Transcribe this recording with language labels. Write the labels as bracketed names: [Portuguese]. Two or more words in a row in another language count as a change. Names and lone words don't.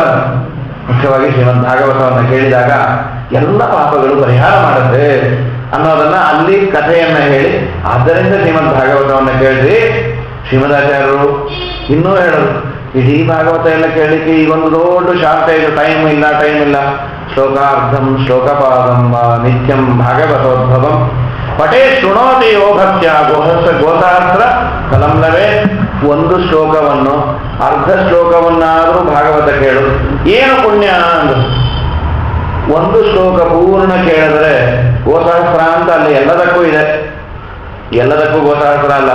[Kannada] ಮುಖ್ಯವಾಗಿ ಶ್ರೀಮದ್ ಭಾಗವತವನ್ನು ಕೇಳಿದಾಗ ಎಲ್ಲ ಪಾಪಗಳು ಪರಿಹಾರ ಮಾಡುತ್ತೆ ಅನ್ನೋದನ್ನ ಅಲ್ಲಿ ಕಥೆಯನ್ನ ಹೇಳಿ, ಆದ್ದರಿಂದ ಶ್ರೀಮದ್ ಭಾಗವತವನ್ನು ಕೇಳಿದ್ರಿ. ಶ್ರೀಮದಾಚಾರ್ಯರು ಇನ್ನೂ ಹೇಳೋದು, ಇಡೀ ಭಾಗವತ ಎಲ್ಲ ಕೇಳಲಿಕ್ಕೆ ಈ ಒಂದು ದೊಡ್ಡ ಶಾರ್ಟೇಜ್, ಟೈಮ್ ಇಲ್ಲ. [Sanskrit] ಶ್ಲೋಕಾರ್ಧಂ ಶ್ಲೋಕಪಾದಂ ವಾ ನಿತ್ಯಂ ಭಾಗವತೋದ್ಭವಂ ಪಟೇ ಶೃಣೋತಿ ಯೋ ಭಕ್ತ್ಯ ಗೋಸಹಸ್ರ ಕಲಂಲವೇ [Kannada] ಒಂದು ಶ್ಲೋಕವನ್ನು, ಅರ್ಧ ಶ್ಲೋಕವನ್ನಾದರೂ ಭಾಗವತ ಕೇಳು, ಏನು ಪುಣ್ಯ ಅಂದ್ರು. ಒಂದು ಶ್ಲೋಕ ಪೂರ್ಣ ಕೇಳಿದ್ರೆ ಗೋಸಹಸ್ರ ಅಂತ ಅಲ್ಲಿ ಎಲ್ಲದಕ್ಕೂ ಇದೆ, ಎಲ್ಲದಕ್ಕೂ ಗೋಸಹಸ್ರ ಅಲ್ಲ.